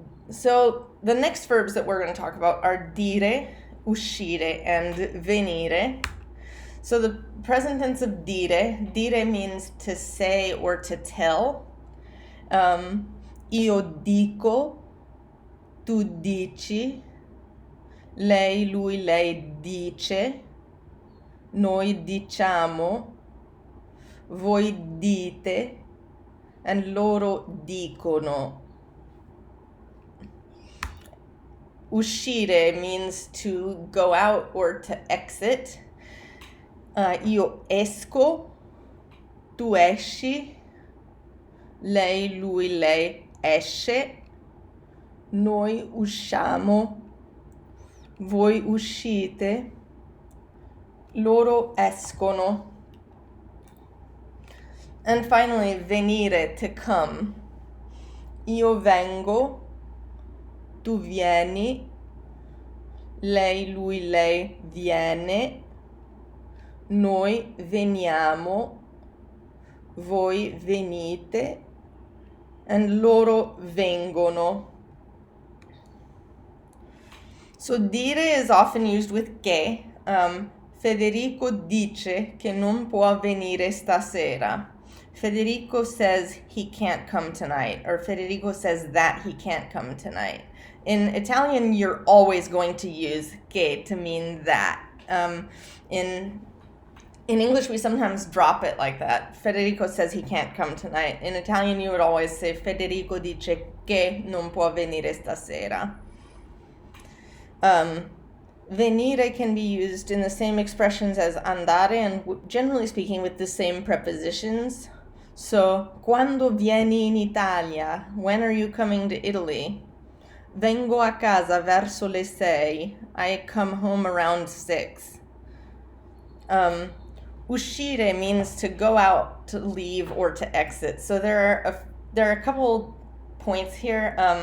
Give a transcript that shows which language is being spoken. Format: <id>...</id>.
<en>So the next verbs that we're going to talk about are dire, uscire, and venire. So the present tense of dire means to say or to tell.</en> <it>Io dico, tu dici, lei, lui, lei dice, noi diciamo, voi dite, and loro dicono.</it> <en>Uscire means to go out or to exit.</en> <it>Io esco, tu esci, lei, lui, lei esce, noi usciamo, voi uscite, loro escono.</it> <en>And finally,</en> <it>venire,</it> <en>to come.</en> <it>Io vengo, tu vieni, lei, lui, lei viene, noi veniamo, voi venite, and loro vengono.</it> <en>So dire is often used with che.</en> <it>Federico dice che non può venire stasera.</it> <en>Federico says he can't come tonight, or Federico says that he can't come tonight. In Italian, you're always going to use che to mean that. In English, we sometimes drop it like that. Federico says he can't come tonight. In Italian, you would always say</en> <it>Federico dice che non può venire stasera.</it> <en>Venire can be used in the same expressions as andare and generally speaking with the same prepositions.</en> <it>So, quando vieni in Italia?</it> <en>When are you coming to Italy?</en> <it>Vengo a casa verso le 6.</it> <en>I come home around 6. Uscire means to go out, to leave, or to exit. So there are a couple points here.</en>